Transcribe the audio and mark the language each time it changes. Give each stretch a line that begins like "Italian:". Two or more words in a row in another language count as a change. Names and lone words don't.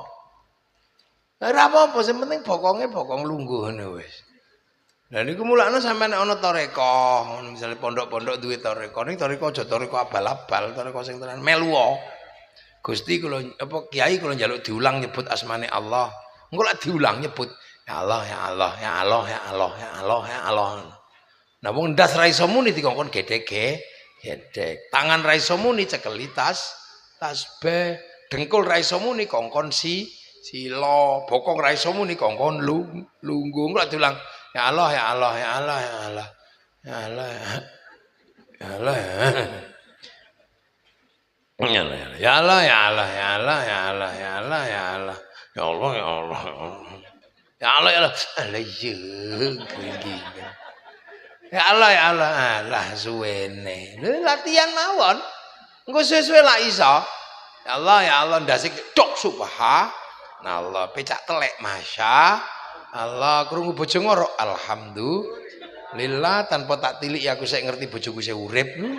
Javanese: Ora apa-apa, sing penting bokong lungguh ngene wis. Lah niku mulane sampeyan nek ana toreko, ngono misale pondok-pondok duwe toreko, ning toreko aja toreko abal-abal, toreko sing tenan melu. Gusti kula apa kiai kula njaluk diulang nyebut asmane Allah. Engko lek diulang nyebut
Arabic: يا الله يا الله يا الله يا الله يا الله يا الله.
Javanese: Nah wong ndas ra iso muni dikongkon gedhek. Tangan ra iso muni cekeli tasbih, dengkul ra iso muni kongkon sila, bokong ra iso muni kongkon lungguh. Engko lek diulang
Arabic: يا الله يا الله يا الله يا الله يا الله يا الله يا الله يا الله يا الله يا الله يا الله يا الله يا الله يا الله يا الله يا الله يا الله يا الله
Javanese: lah suwene latihan mawon Engko suwe-suwe lah iso.
Arabic: يا الله
Javanese: ndasik tok subhanallah, pecak telek
Arabic: ما شاء الله,
Javanese: krungu bojo ngoro alhamdulillah, tanpa tak tilik ya aku sik ngerti bojoku sik urip.